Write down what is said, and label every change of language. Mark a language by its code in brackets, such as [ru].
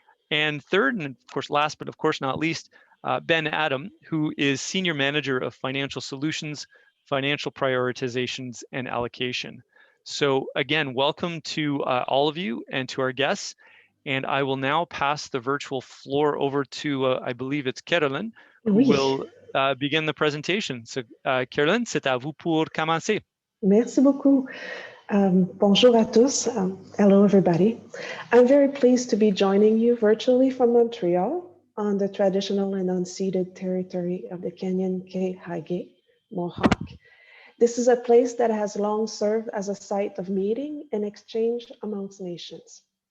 [en] And third, and of course, last but of course not least, Ben Adam, who is Senior Manager of Financial Solutions, Financial Prioritizations, and Allocation. So again, welcome to all of you and to our guests. And I will now pass the virtual floor over to, I believe it's Caroline, who will begin the presentation. [fr] So Caroline, c'est à vous pour commencer. Merci beaucoup. Bonjour à tous. [en] Hello, everybody. I'm very pleased to be joining you virtually from Montreal on the traditional and unceded territory of the Kenyan Kehage Mohawk. This is a place that has long served as a site of meeting and exchange amongst nations.